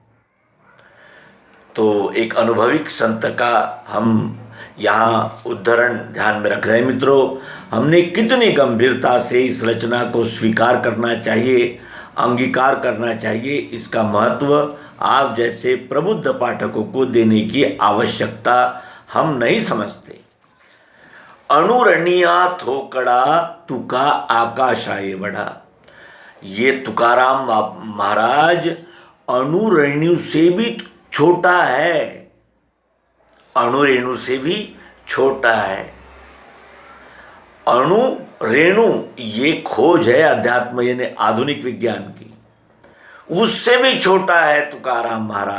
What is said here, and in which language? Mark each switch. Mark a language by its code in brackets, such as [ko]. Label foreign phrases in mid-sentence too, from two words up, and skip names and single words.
[hi] तो एक अनुभविक संत का हम यहाँ उद्धरण ध्यान में रख रहे हैं। मित्रों, हमने कितनी गंभीरता से इस रचना को स्वीकार करना चाहिए, अंगीकार करना चाहिए, इसका महत्व आप जैसे प्रबुद्ध पाठकों को देने की आवश्यकता हम नहीं समझते। [mr] अणुरणिया थोकड़ा तुका आकाशाए वड़ा। [hi] ये तुकाराम महाराज अणुरेणु से भी छोटा है, अणुरेणु से भी छोटा है। अणु रेणु ये खोज है अध्यात्म यानी आधुनिक विज्ञान की, उससे भी छोटा है तुकाराम महाराज।